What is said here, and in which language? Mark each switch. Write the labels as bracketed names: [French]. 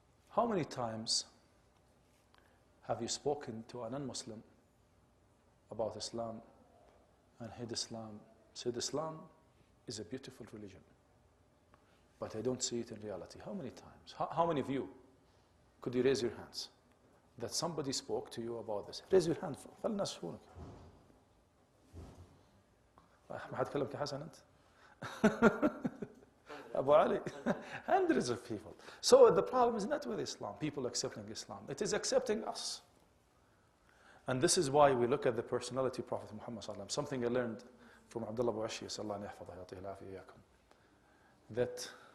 [English] How many times have you spoken to a non-Muslim about Islam and hid Islam, said Islam is a beautiful religion, but I don't see it in reality? How many times? How many of you, could you raise your hands, that somebody spoke to you about this? Raise your hand. [Arabic] خلي الناس يشوفونك. ما حد كلمك يا حسن أنت؟ Abu Ali. [English] Hundreds of people. So the problem is not with Islam, people accepting Islam. It is accepting us. And this is why we look at the personality of Prophet Muhammad sallallahu alaihi wasallam. Something I learned from Abdullah Abu Ashi, sallallahu alayhi wa sallam, that